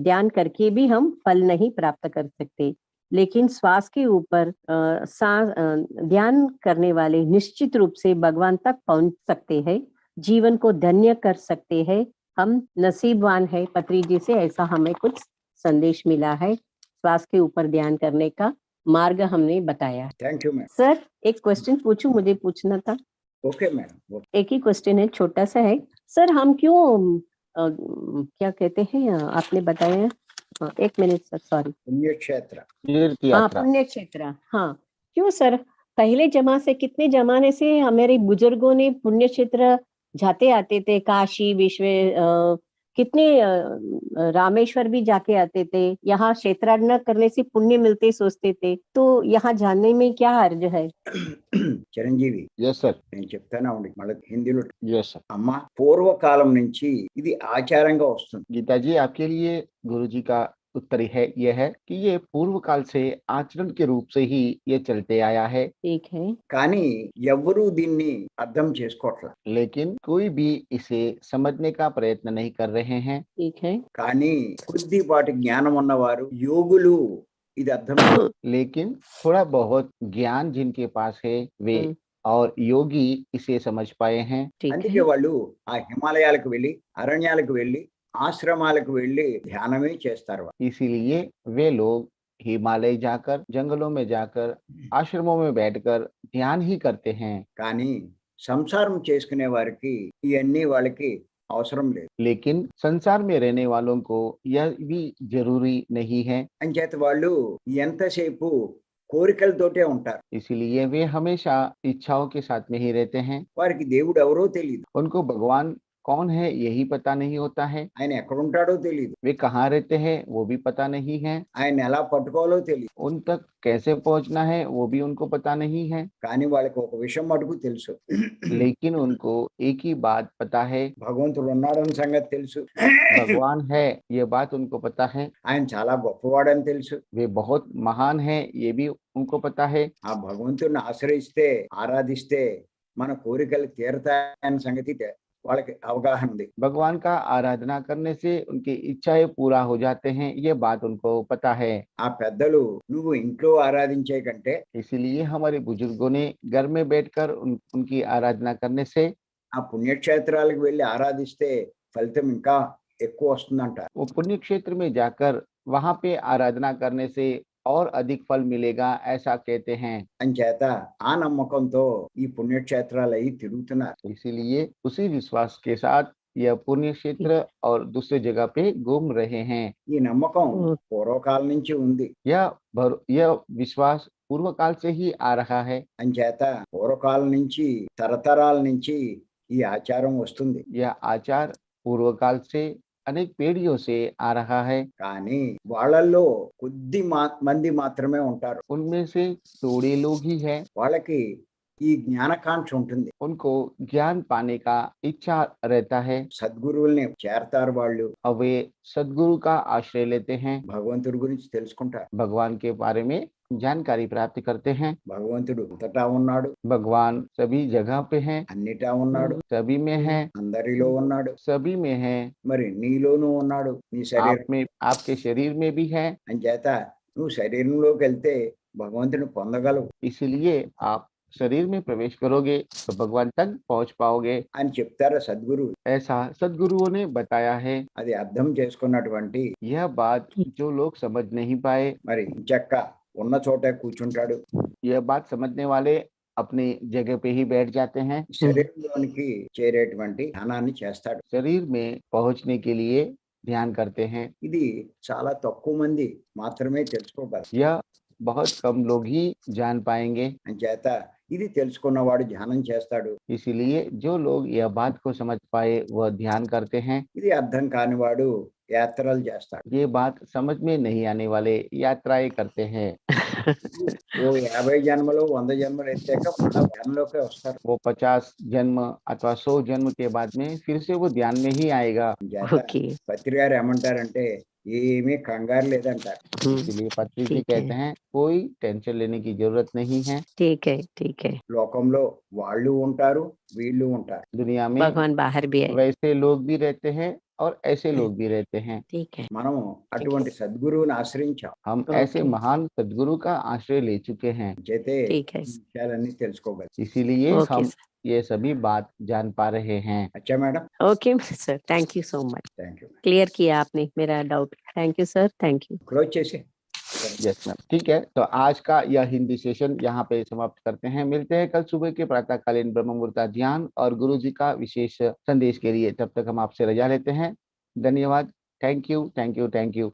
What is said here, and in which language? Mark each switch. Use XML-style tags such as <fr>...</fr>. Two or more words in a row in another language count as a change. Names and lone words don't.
<hi>ध्यान करके भी हम फल नहीं प्राप्त कर सकते, लेकिन श्वास के ऊपर ध्यान करने वाले निश्चित रूप से भगवान तक पहुंच सकते हैं, जीवन को धन्य कर सकते हैं. हम नसीबवान है. पत्री जी से ऐसा हमें कुछ संदेश मिला है. श्वास के ऊपर ध्यान करने का मार्ग हमने बताया.</hi> <en>Thank you, ma'am.</en> <hi>सर एक क्वेश्चन पूछूं, मुझे पूछना था.</hi> <en>Okay, madam.</en> <hi>एक ही क्वेश्चन है, छोटा सा है. सर हम क्यों क्या कहते हैं, आपने बताया.</hi> <en>1 minute sir, sorry.</en> <hi>पुण्य क्षेत्र. तीर्थ हाँ, यात्रा. पुण्य क्षेत्र. हाँ, क्यों सर? पहले कितने जमाने से हमारे बुजुर्गों ने पुण्य क्षेत्र जाते आते थे. काशी कितने रामेश्वर भी जाके आते थे. यहाँ क्षेत्राटन करने से पुण्य मिलते सोचते थे. तो यहाँ जानने में क्या हर्ज है?</hi> <te>చిరంజీవి,</te> <en>yes sir.</en> <te>నేను చెప్తానే ఉండి మళ్ళీ హిందీలో.</te> <en>yes sir.</en> <te>అమ్మ, పూర్వకాలం నుంచి ఇది ఆచారంగా వస్తుంది.</te> <hi>गीता जी, आपके लिए गुरु जी का उत्तर यह है कि ये पूर्व काल से आचरण के रूप से ही ये चलते आया है. ठीक है.</hi> <te>కానీ ఎవ్వరూ దీన్ని అర్థం చేసుకోవట్లేదు.</te> <hi>लेकिन कोई भी इसे समझने का प्रयत्न नहीं कर रहे हैं. ठीक है.</hi> <te>కానీ కొద్దిపాటి జ్ఞానం ఉన్నవారు యోగులు ఇది అర్థం</te> <hi>लेकिन थोड़ा बहुत ज्ञान जिनके पास है वे और योगी इसे समझ पाए हैं. ठीक</hi> <te>అందుకే</te> <hi>है.</hi> <te>వాళ్ళు ఆ హిమాలయాలకు వెళ్ళి, అరణ్యాలకు వెళ్ళి, ఆశ్రమాలకు వెళ్ళి ధ్యానమే చేస్తారు.</te> <hi>इसीलिए वे लोग हिमालय जाकर, जंगलों में जाकर, आश्रमों में बैठकर ध्यान ही करते हैं.</hi> <te>కానీ సంసారం చేసుకునే వారికి ఇవన్నీ వాళ్ళకి అవసరం లేదు.</te> <hi>लेकिन संसार में रहने वालों को यह भी जरूरी नहीं है.</hi> <te>అంచేత వాళ్ళు ఎంతసేపు కోరికలతోటే ఉంటారు.</te> <hi>इसीलिए वे हमेशा इच्छाओं के साथ में ही रहते हैं.</hi> <te>వారికి దేవుడు ఎవరో తెలియదు.</te> <hi>उनको भगवान कौन है यही पता नहीं होता है.</hi> <te>ఆయన ఎక్కడ ఉంటాడో తెలియదు.</te> <hi>वे कहाँ रहते हैं वो भी पता नहीं है.</hi> <te>ఆయన ఎలా పట్టుకోవాలో తెలియదు.</te> <hi>उन तक कैसे पहुंचना है वो भी उनको पता नहीं है.</hi> <te>కానీ వాళ్ళకి ఒక విషయం మటుకు తెలుసు.</te> <hi>लेकिन उनको एक ही बात पता है,</hi> <te>భగవంతుడు ఉన్నాడన్న సంగతి తెలుసు.</te> <hi>भगवान है ये बात उनको पता है.</hi> <te>ఆయన చాలా గొప్పవాడని తెలుసు.</te> <hi>वे बहुत महान है ये भी उनको पता है.</hi> <te>ఆ భగవంతుడిని ఆశ్రయిస్తే, ఆరాధిస్తే మన కోరికలు తీరతాయన్న సంగతి వాళ్ళకి అవగాహన ఉంది.</te> <hi>भगवान का आराधना करने से उनकी इच्छाएं पूरा हो जाते हैं, ये बात उनको पता है.</hi> <te>ఆ పెద్దలు నువ్వు ఇంట్లో ఆరాధించే కంటే</te> <hi>इसीलिए हमारे बुजुर्गों ने घर में बैठकर उनकी आराधना करने से,</hi> <te>ఆ పుణ్యక్షేత్రాలకు వెళ్ళి ఆరాధిస్తే ఫలితం ఇంకా ఎక్కువ వస్తుందంట.</te> <hi>वो पुण्य क्षेत्र में जाकर वहां पे आराधना करने से और अधिक फल मिलेगा ऐसा कहते हैं.</hi> <te>అంచేత ఆ నమ్మకంతో ఈ పుణ్యక్షేత్రాలు అయి తిరుగుతున్నారు.</te> <hi>इसीलिए उसी विश्वास के साथ यह पुण्य क्षेत्र और दूसरे जगह पे घूम रहे हैं.</hi> <te>ఈ నమ్మకం పూర్వకాలం నుంచి ఉంది.</te> <hi>यह विश्वास पूर्व काल से ही आ रहा है.</hi> <te>అంచేత పూర్వకాలం నుంచి, తరతరాల నుంచి ఈ ఆచారం వస్తుంది.</te> <hi>यह आचार पूर्व काल से अनेक पीढ़ियों से आ रहा है.</hi> <te>కానీ వాళ్ళల్లో కొద్ది మంది మాత్రమే ఉంటారు.</te> <hi>उनमें से थोड़े लोग ही हैं</hi> <te>వాళ్ళకి ఈ జ్ఞానకాంక్ష ఉంటుంది.</te> <hi>उनको ज्ञान पाने का इच्छा रहता है</hi> <te>సద్గురువుల్ని చేరతారు వాళ్ళు,</te> <hi>और वे सदगुरु का आश्रय लेते हैं,</hi> <te>భగవంతుడి గురించి తెలుసుకుంటారు.</te> <hi>भगवान के बारे में जानकारी प्राप्त करते हैं।</hi> <te>భగవంతుడు అంతటా ఉన్నాడు,</te> <hi>भगवान सभी जगह पे हैं,</hi> <te>అన్నిటా ఉన్నాడు,</te> <hi>सभी में है,</hi> <te>అందరిలో ఉన్నాడు.</te> <hi>सभी में है,</hi> <te>మరి నీలోనూ ఉన్నాడు, నీ శరీరం.</te> <hi>आप में, आपके शरीर में भी है।</hi> <te>అంచేత నువ్వు శరీరంలోకి వెళ్తే భగవంతుని పొందగలవు</te> <hi>इसलिए आप शरीर में प्रवेश करोगे तो भगवान तक पहुंच पाओगे,</hi> <te>అని చెప్తారు సద్గురు.</te> <hi>ऐसा सदगुरुओं ने बताया है।</hi> <te>అది అర్థం చేసుకున్నటువంటి</te> <hi>यह बात जो लोग समझ नहीं पाए,</hi> <te>మరి చెక్క ఉన్న చోటే కూర్చుంటాడు,</te> <hi>यह बात समझने वाले अपनी जगह पे ही बैठ जाते हैं,</hi> <te>శరీరంలోనికి చేరేటువంటి ధ్యానాన్ని చేస్తాడు.</te> <hi>शरीर में पहुंचने के लिए ध्यान करते हैं।</hi> <te>ఇది చాలా తక్కువ మంది మాత్రమే తెలుసుకోగలరు.</te> <hi>यह बहुत कम लोग ही जान पाएंगे।</hi> <te>అంచేత ఇది తెలుసుకున్నవాడు ధ్యానం చేస్తాడు,</te> <hi>इसीलिए जो लोग यह बात को समझ पाए वह ध्यान करते हैं।</hi> <te>ఇది అర్థం కానివాడు యాత్రలు చేస్తాడు.</te> <hi>ये बात समझ में नहीं आने वाले यात्राएं करते हैं।</hi> <te>ఓ 50 జన్మలు 100 జన్మలు ఎత్తాక మళ్ళా ధ్యానంలోకి వస్తారు.</te> <hi>वो 50 जन्म अथवा 100 जन्म के बाद में फिर से वो ध्यान में ही आएगा।</hi> <te>అంచేత</te> <hi>ओके</hi> <te>పత్రి గారు ఏమంటారంటే ఏమీ కంగారు లేదంటారు.</te> <hi>इसलिए पत्री जी ठीक है। कहते हैं कोई टेंशन लेने की जरूरत नहीं है। ठीक है ठीक है</hi> <te>లోకంలో వాళ్ళు ఉంటారు, వీళ్ళు ఉంటారు.</te> <hi>दुनिया में भगवान बाहर भी है वैसे लोग भी रहते हैं और ऐसे लोग भी रहते हैं। ठीक है</hi> <te>మనము అటువంటి సద్గురువుని ఆశ్రయించాం,</te> <hi>हम ओके। ऐसे महान सदगुरु का आश्रय ले चुके हैं,</hi> <te>చేతే</te> <hi>ठीक है</hi> <te>ఈ విషయాలన్నీ తెలుసుకోగలం.</te> <hi>इसीलिए ओके हम सर ये सभी बात जान पा रहे हैं। अच्छा मेडम,</hi> <en>okay sir thank you so much thank you. clear</en> <hi>किया आपने मेरा</hi> <en>doubt thank you sir thank you</en> <te>క్లోజ్ చేసి</te> <en>yes ma'am,</en> <hi>ठीक है। तो आज का यह हिंदी सेशन यहाँ पे समाप्त करते हैं। मिलते हैं कल सुबह के प्रातःकालीन ब्रह्म मुहूर्त ध्यान और गुरु जी का विशेष संदेश के लिए। तब तक हम आपसे रजा लेते हैं। धन्यवाद।</hi> <en>thank you thank you thank you.</en>